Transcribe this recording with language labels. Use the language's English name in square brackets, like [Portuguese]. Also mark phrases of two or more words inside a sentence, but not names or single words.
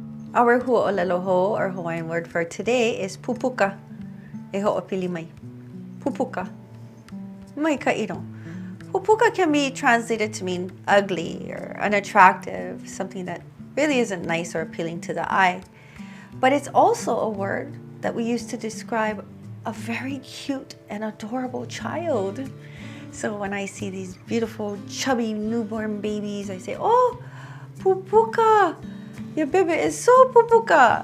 [English] Our ʻōlelo or Hawaiian word for today is pupuka. [Hawaiian] E hoʻopili mai. Pupuka. Mai ka ino. [English] Pupuka can be translated to mean ugly or unattractive, something that really isn't nice or appealing to the eye. But it's also a word that we use to describe a very cute and adorable child. So when I see these beautiful, chubby newborn babies, I say, oh, Pupuka, your baby is so Pupuka.